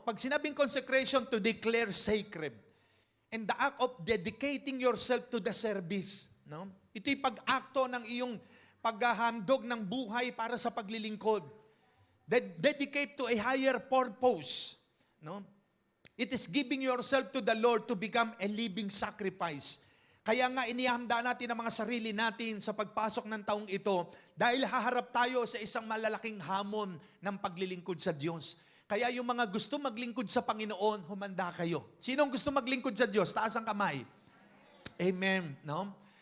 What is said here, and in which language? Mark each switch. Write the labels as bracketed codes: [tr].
[tl] Pag sinabing [en] consecration, to declare sacred. And the act of dedicating yourself to the service. No? [tl] Ito'y pag-akto ng iyong paghahandog ng buhay para sa paglilingkod. [en] Dedicate to a higher purpose. No? It is giving yourself to the Lord to become a living sacrifice. [tl] Kaya nga inihanda natin ang mga sarili natin sa pagpasok ng taong ito dahil haharap tayo sa isang malalaking hamon ng paglilingkod sa Diyos. Kaya yung mga gusto maglingkod sa Panginoon, humanda kayo. Sinong gusto maglingkod sa Diyos? Taas ang kamay. Amen. No?